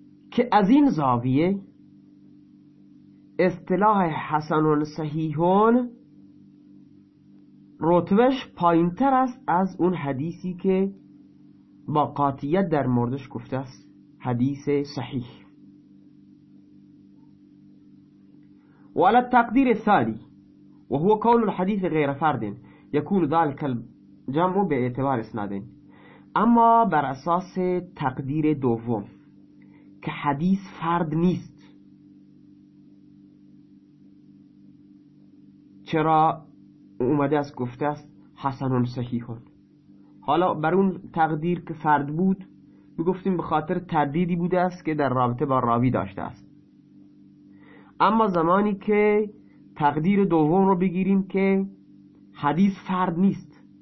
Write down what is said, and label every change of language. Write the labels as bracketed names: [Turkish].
[Persian] که از این زاویه اصطلاح حسن صحیح رتبش پایین تر است از اون حدیثی که با قاطعیت در موردش گفته است حدیث صحیح. [Arabic] و على التقدير الثاني وهو كون الحديث غير فرد يكون ذلك الجمع باعتبار اسنادين. [Persian] اما بر اساس تقدیر دوم که حدیث فرد نیست، چرا اومده است گفته است حسن صحیح. حالا بر اون تقدیر که فرد بود میگفتیم به خاطر تردیدی بوده است که در رابطه با راوی داشته است، اما زمانی که تقدیر دوم رو بگیریم که حدیث فرد نیست،